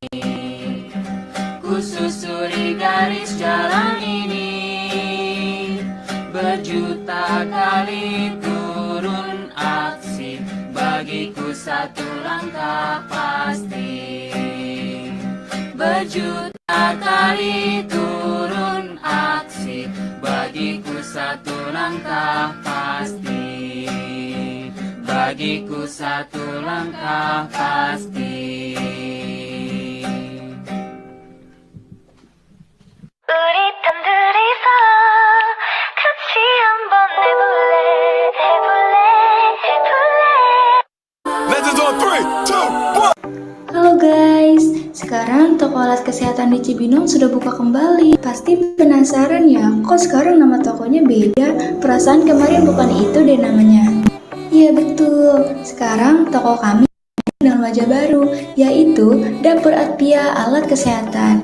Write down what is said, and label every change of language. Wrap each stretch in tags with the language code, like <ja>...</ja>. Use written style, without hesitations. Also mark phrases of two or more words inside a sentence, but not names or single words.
<id>Ku susuri garis jalan ini, berjuta kali turun aksi, bagiku satu langkah pasti. Berjuta kali turun aksi, bagiku satu langkah pasti. Bagiku satu langkah pasti.</id> <ko>우리 단둘이서 같이 한번 해볼래 해볼래 해볼래.</ko> <en>Legends on 3, 2, 1.</en> <id>Halo guys, sekarang toko alat kesehatan di Cibinong sudah buka kembali. Pasti penasaran ya, kok sekarang nama tokonya beda? Perasaan kemarin bukan itu deh namanya. Iya betul, sekarang toko kami dengan wajah baru, yaitu Dapur Atpia Alat Kesehatan.</id>